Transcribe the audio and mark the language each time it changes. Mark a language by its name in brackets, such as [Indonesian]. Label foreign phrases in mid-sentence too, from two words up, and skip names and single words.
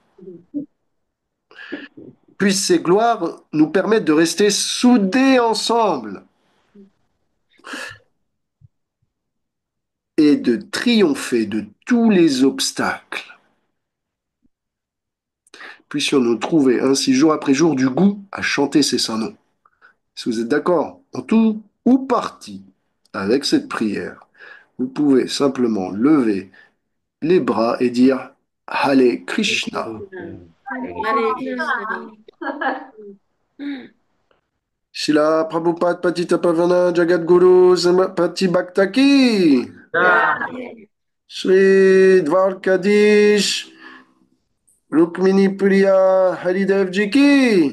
[French] Puisse ces gloires nous permettre de rester soudés ensemble et de triompher de tous les obstacles. Puissions-nous trouver ainsi jour après jour du goût à chanter ces saints noms. Si vous êtes d'accord en tout ou partie avec cette prière, vous pouvez simplement lever les bras et dire Hare Krishna. Allez, Krishna. [Hindi] शिला प्रभुपाद पतित पावन जगद्गुरु पति भक्तकी. श्री द्वारकाधीश रुक्मिणी प्रिय हरिदेव जी की.